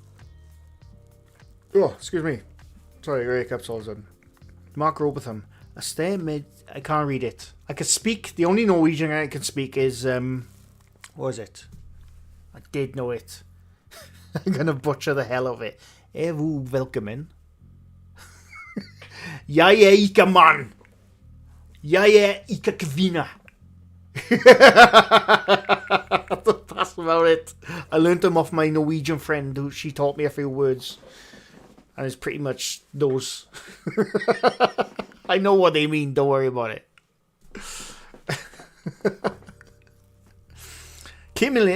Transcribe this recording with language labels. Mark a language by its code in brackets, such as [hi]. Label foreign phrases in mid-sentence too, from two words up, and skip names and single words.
[en] Oh, excuse me. Sorry, I hiccups all of a sudden. Mark Robotham. I can't read it. I can speak. The only Norwegian I can speak is, what was it? I did know it. I'm going to butcher the hell of it. [no] Evu velkommen. Jeg ikke mann. Jeg ikke kvinne. [en] That's about it. I learned them off my Norwegian friend. She taught me a few words. And it's pretty much those. I know what they mean. Don't worry about it. Came in late.